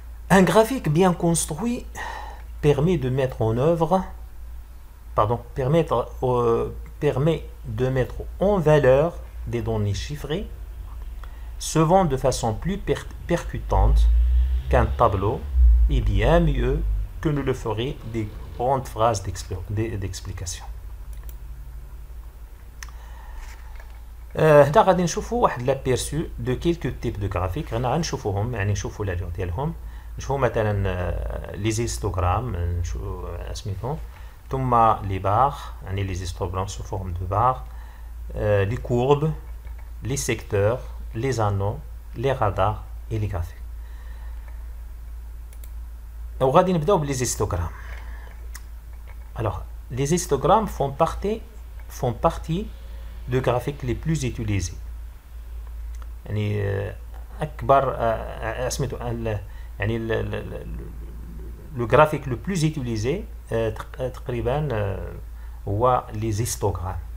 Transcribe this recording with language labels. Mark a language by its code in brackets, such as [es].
[fr] Un graphique bien construit permet de mettre en valeur des données chiffrées, se vend de façon plus percutante qu'un tableau et bien mieux que ne le feraient des grandes phrases d'explication. [ar] هنا غادي نشوفوا واحد لابيرسو دو كيلكو تيب دو غرافيك. غادي نشوفوهم يعني نشوفوا لا ديالهم. نشوفوا مثلا لي زيستوغرام سميتو ثم لي بار يعني لي زيستوغرام سو فورم دو بار لي كورب لي سيكتور لي انو لي رادار اي لي غرافيك. وغادي نبداو بلي زيستوغرام. [fr] alors les histogrammes font partie de graphiques les plus utilisés. [ar] يعني أكبر سميتو يعني le graphique le plus utilisé تقريبا هو les histogrammes.